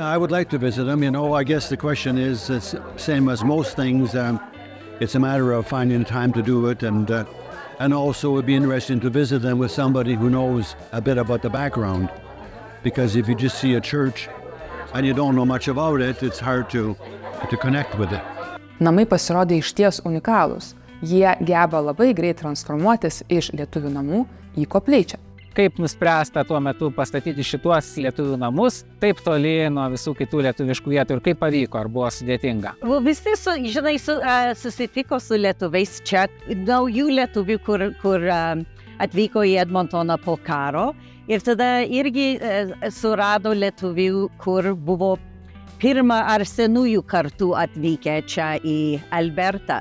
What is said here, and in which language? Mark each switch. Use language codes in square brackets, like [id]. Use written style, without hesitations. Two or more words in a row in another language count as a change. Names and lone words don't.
[en] I would like to visit them. You know, I guess the question is, it's the same as most things. It's a matter of finding time to do it, and also it would be interesting to visit them with somebody who knows a bit about the background. Because if you just see a church and you don't know much about it, it's hard to connect with it. [lt] Namai pasirodė išties unikalūs. Jie geba labai greit transformuotis iš lietuvių namų į koplyčią. Kaip nuspręsta tuo metu pastatyti šituos lietuvių namus, taip toli nuo visų kitų lietuviškų vietų ir kaip pavyko, ar buvo sudėtinga? Visi, žinai, susitiko su lietuviais čia, naujų lietuvių, kur atvyko į Edmontoną po karo, ir tada irgi surado lietuvių, kur buvo pirmą ar senųjų kartų atvykę čia į Albertą.